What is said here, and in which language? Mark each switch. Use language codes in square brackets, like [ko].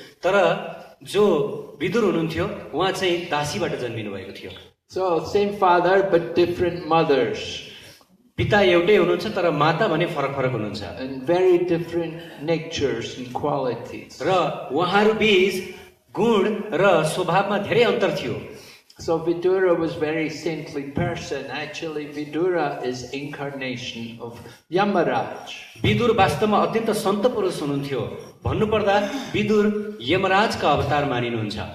[ne] तर जो विदुर हुनुहुन्थ्यो उहाँ चाहिँ दासीबाट जन्मिनु भएको थियो। [en] So same father but different mothers. [ne] पिता एउटै हुनुहुन्छ तर माता भने फरक फरक हुनुहुन्छ। [en] And very different natures and qualities. [ne] र उहाँहरू बीच गुण र स्वभावमा धेरै अन्तर थियो। [en] So Vidura was very saintly person. Actually, Vidura is incarnation of Yamaraj. [ne] Vidur वास्तवमा अत्यन्त सन्त पुरुष हुनुहुन्थ्यो। भन्नुपर्दा विदुर यमराजका अवतार मानिनुहुन्छ।